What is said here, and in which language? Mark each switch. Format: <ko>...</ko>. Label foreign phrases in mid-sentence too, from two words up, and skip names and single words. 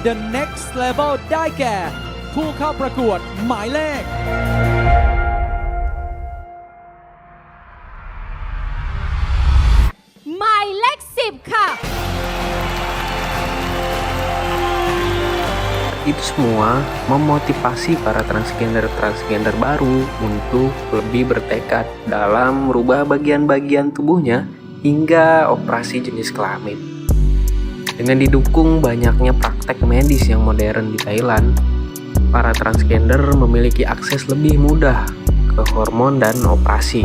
<th>The Next Level ได้แก่ ผู้เข้าประกวดหมายเลข หมายเลข 10 ค่ะ</th> <id>Itu semua memotivasi para transgender baru untuk lebih bertekad dalam merubah bagian-bagian tubuhnya hingga operasi jenis kelamin. Dengan didukung banyaknya praktek medis yang modern di Thailand, para transgender memiliki akses lebih mudah ke hormon dan operasi.</id>